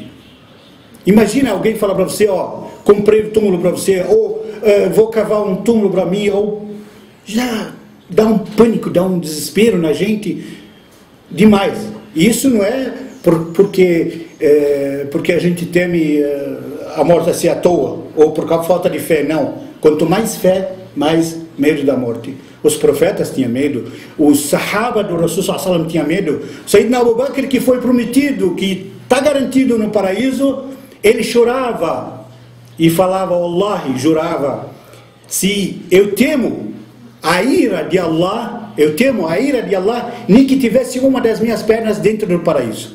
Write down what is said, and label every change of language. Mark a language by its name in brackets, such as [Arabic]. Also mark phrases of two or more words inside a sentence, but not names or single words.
[Portuguese] Imagina alguém falar para você, ó, comprei um túmulo para você, ou vou cavar um túmulo para mim, ou já dá um pânico, dá um desespero na gente demais. E isso não é porque a gente teme a morte assim à toa, ou por causa de falta de fé, não. Quanto mais fé, mais medo da morte. Os profetas tinham medo, os sahaba do Rasul [Arabic] صلى الله عليه وسلم [Portuguese] tinham medo. Sayyidina Abu Bakr, que foi prometido, que está garantido no paraíso, ele chorava e falava, Wallahi, jurava, se eu temo a ira de Allah, nem que tivesse uma das minhas pernas dentro do paraíso.